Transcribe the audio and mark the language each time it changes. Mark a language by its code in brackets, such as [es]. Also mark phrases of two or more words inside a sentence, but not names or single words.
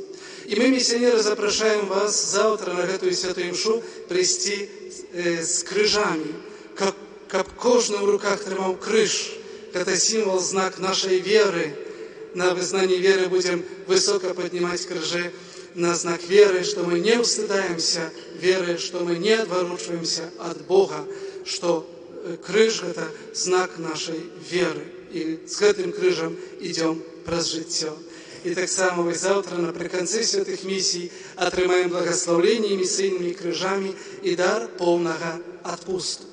[ru] И мы, миссионеры, запрошаем вас завтра на эту святую мшу прийти с крыжами, как кожный в руках тримал крыж. Это символ, знак нашей веры. На вызнании веры будем высоко поднимать крыжи на знак веры, что мы не устыдаемся веры, что мы не отворачиваемся от Бога, [be] што крыж гэта знак нашай веры. І з гэтым крыжам ідём праз жыццё. І таксама мы заўтра напрыканцы святых місій атрымаем благаслаўленні місійнымі крыжамі і дар поўнага адпусту.